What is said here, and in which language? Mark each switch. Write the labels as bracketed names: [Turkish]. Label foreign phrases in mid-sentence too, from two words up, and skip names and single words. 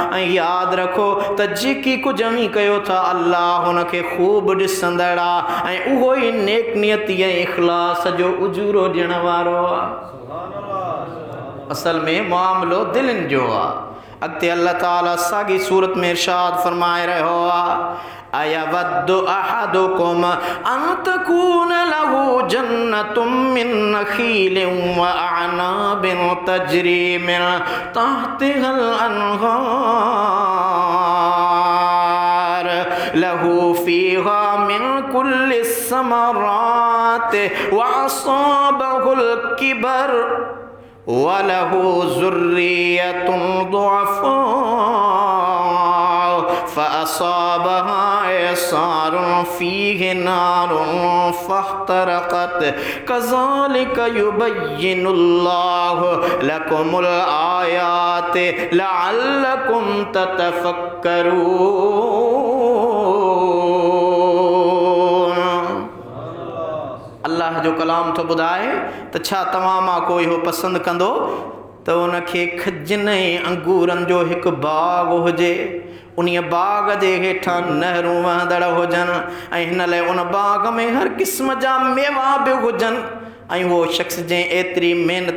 [Sindhi] ऐं यादि रखो त जेकी कुझु अमीं कयो था अल्लाह हुनखे ख़ूब ॾिसंदड़ आहे ऐं उहो ई नेक नियती ऐं इख़लास जो उजूरो ॾियण वारो आहे। असल में मामिलो दिलनि जो आहे। अॻिते अल्लाह ताला साॻी सूरत में इरशाद फरमाए रहियो आहे [Arabic] أيود أحدكم أن تكون له جنة من نخيل وأعناب تجري من تحتها الأنهار له فيها من كل الثمرات وأصابه الكبر وله ذرية ضعفاء فأصابها إعصار فيه نار فاحترقت كذلك يبين الله لكم الآيات لعلكم تتفكرون. [Sindhi] अल्लाह जो कलाम तो ॿुधाए त छा तव्हां मां कोई हो पसंदि कंदो त उनखे खजनि ऐं अंगूरनि जो हिकु बाग़ हुजे, उन बाग़ जे हेठां नहरूं वहंदड़ हुजनि ऐं हिन लाइ उन बाग़ में हर क़िस्म जा मेवा बि हुजनि ऐं उहो शख़्स जंहिं एतिरी महिनत